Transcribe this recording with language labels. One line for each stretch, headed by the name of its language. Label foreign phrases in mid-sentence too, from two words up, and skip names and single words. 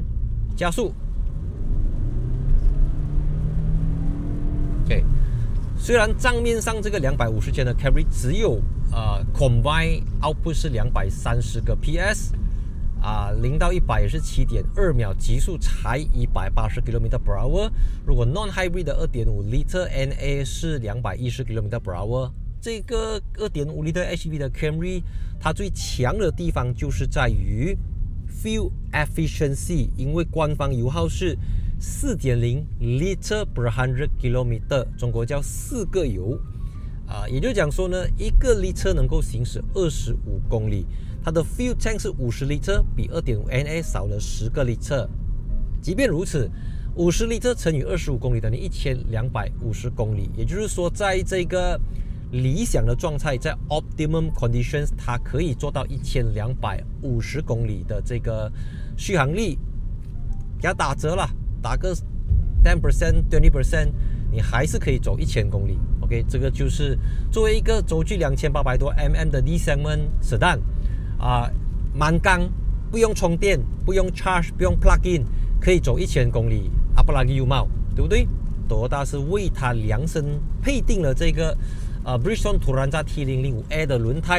Chinese: 加速 OK， 雖然賬面上這個250千的 Camry 只有
English: combine output
Chinese: 是230個 PS， 0到100也是 7.2 秒，極速才180 km/h。如果 non-hybrid 的 2.5 Liter NA 是210 km/h。這個 2.5 Liter HEV 的 Camry 它最強的地方就是在於
English: Fuel Efficiency，
Chinese: 因為官方油耗是 4.0
English: Liter per 100 km，
Chinese: 中國叫4個油。也就講說呢，一個 Liter 能夠行駛25公里，它的
English: Fuel Tank
Chinese: 是50 Liter， 比 2.5 NA 少了10個 Liter。即便如此，50 Liter 乘以25公里等於1250公里，也就是說在這個理想的狀態，在
English: optimum conditions，
Chinese: 它可以做到1250公里的這個續航力。給它打折了，打個 10%、20%， 你還是可以走1000公里。OK， 這個就是作為一個軸距2800多 mm 的
English: D segment sedan，
Chinese: 滿缸，不用充電，不用 charge， 不用
English: plug in，
Chinese: 可以走1000公里。
Malay: apalagi you mau，
Chinese: 對不對？Toyota是為它量身配定了這個Bridgestone Turanza T005A 的輪胎。